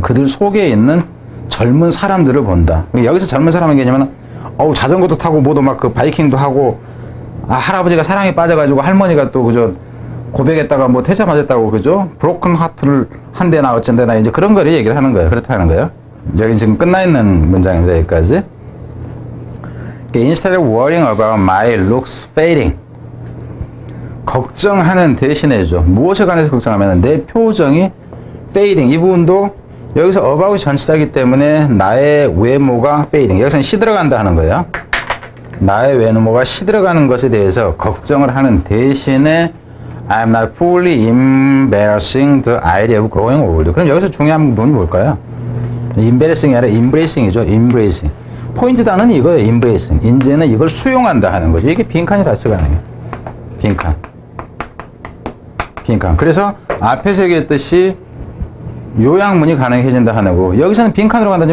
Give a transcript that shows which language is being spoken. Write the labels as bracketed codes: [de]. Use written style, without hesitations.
[ko] 그들 속에 있는 젊은 사람들을 본다. 여기서 젊은 사람의 개념은 자전거도 타고 뭐도 막 그 바이킹도 하고, 할아버지가 사랑에 빠져가지고 할머니가 또 그저 고백했다가 뭐 퇴짜 맞았다고 그죠? 브로큰 하트를 한 대나 어쩐대나 이제 그런 거를 얘기를 하는 거예요. 그렇다는 거예요. 여기 지금 끝나 있는 문장입니다. 여기까지. [en] Instead of worrying about my looks fading. [ko] 걱정하는 대신에죠. 무엇에 관해서 걱정하면 내 표정이 fading. 이 부분도 여기서 about이 전치사이기 때문에 나의 외모가 fading. 여기서는 시들어간다 하는 거예요. 나의 외모가 시들어가는 것에 대해서 걱정을 하는 대신에 [en] I'm not fully embracing the idea of growing old. [ko] 그럼 여기서 중요한 부분이 뭘까요? embarrassing이 아니라 embracing이죠. embracing. 포인트 단어는 이거예요. embracing. 이제는 이걸 수용한다 하는 거죠. 이게 빈칸이 닫혀 가능해요. 빈칸. 그래서 앞에서 얘기했듯이 요약문이 가능해진다 하는 거고, 여기서는 빈칸으로 간다.